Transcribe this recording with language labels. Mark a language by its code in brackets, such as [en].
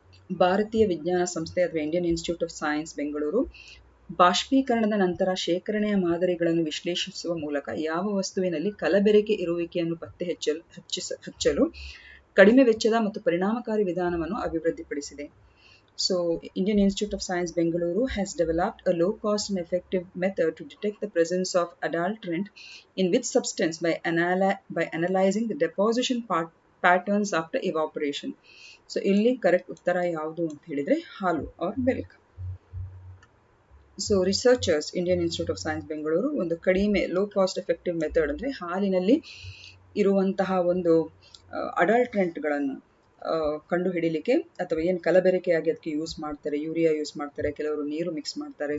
[kn] ಭಾರತೀಯ ವಿಜ್ಞಾನ ಸಂಸ್ಥೆ ಅಥವಾ Indian institute of science Bengaluru ಬಾಷ್ಪೀಕರಣದ ನಂತರ ಶೇಖರಣೆಯ ಮಾದರಿಗಳನ್ನು ವಿಶ್ಲೇಷಿಸುವ ಮೂಲಕ ಯಾವ ವಸ್ತುವಿನಲ್ಲಿ ಕಲಬೆರಕೆ ಇರುವಿಕೆಯನ್ನು ಪತ್ತೆ ಹಚ್ಚಲು ಕಡಿಮೆ ವೆಚ್ಚದ ಮತ್ತು ಪರಿಣಾಮಕಾರಿ ವಿಧಾನವನ್ನು ಅಭಿವೃದ್ಧಿಪಡಿಸಿದೆ. [en] So, Indian Institute of Science Bengaluru has developed a low-cost and effective method to detect the presence of adulterant in which substance by analyzing the deposition patterns after evaporation. [kn] So, ಇಲ್ಲಿ ಕರೆಕ್ಟ್ ಉತ್ತರ ಯಾವುದು ಅಂತ ಹೇಳಿದ್ರೆ ಹಾಲು R milk. So researchers Indian institute of science Bengaluru ಒಂದು ಕಡಿಮೆ low cost effective method ಅಂದರೆ ಹಾಲಿನಲ್ಲಿ ಇರುವಂತಹ ಒಂದು ಅಡಲ್ಟ್ರೆಂಟ್ಗಳನ್ನು ಕಂಡು ಹಿಡಿಲಿಕ್ಕೆ ಅಥವಾ ಏನು ಕಲಬೆರಕೆಯಾಗಿ ಅದಕ್ಕೆ ಯೂಸ್ ಮಾಡ್ತಾರೆ, ಯೂರಿಯಾ ಯೂಸ್ ಮಾಡ್ತಾರೆ, ಕೆಲವರು ನೀರು ಮಿಕ್ಸ್ ಮಾಡ್ತಾರೆ.